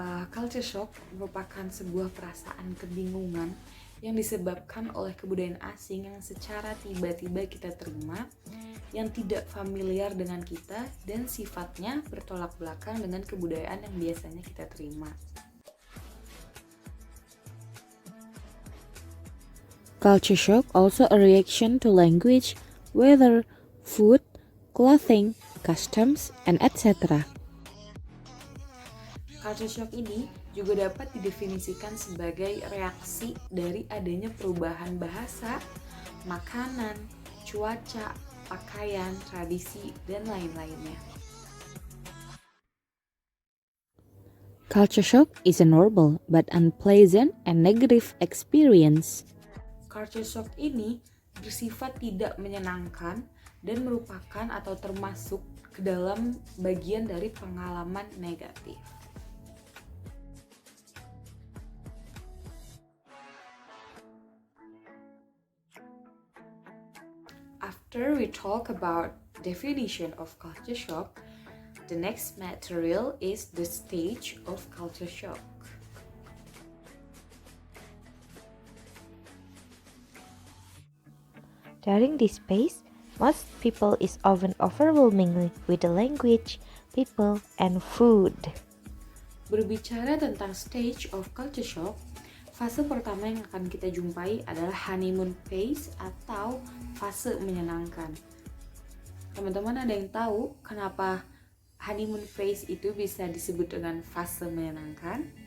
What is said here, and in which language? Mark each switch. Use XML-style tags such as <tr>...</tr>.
<id>Culture shock merupakan sebuah perasaan kebingungan yang disebabkan oleh kebudayaan asing yang secara tiba-tiba kita terima, yang tidak familiar dengan kita, dan sifatnya bertolak belakang dengan kebudayaan yang biasanya kita terima.</id> <en>Culture shock also a reaction to language, weather, food, clothing, customs, and etc.</en> <id>Culture shock ini juga dapat didefinisikan sebagai reaksi dari adanya perubahan bahasa, makanan, cuaca, pakaian, tradisi, dan lain-lainnya.</id> <en>Culture shock is a normal but unpleasant and negative experience.</en> <id>Culture shock ini bersifat tidak menyenangkan dan merupakan atau termasuk ke dalam bagian dari pengalaman negatif.</id> <en>After we talk about definition of culture shock, the next material is the stage of culture shock. During this phase, most people is often overwhelmingly with the language, people, and food.</en> <id>Berbicara tentang</id> <en>stage of culture shock,</en> <id>fase pertama yang akan kita jumpai adalah honeymoon phase atau fase menyenangkan. Teman-teman ada yang tahu kenapa honeymoon phase itu bisa disebut dengan fase menyenangkan?</id>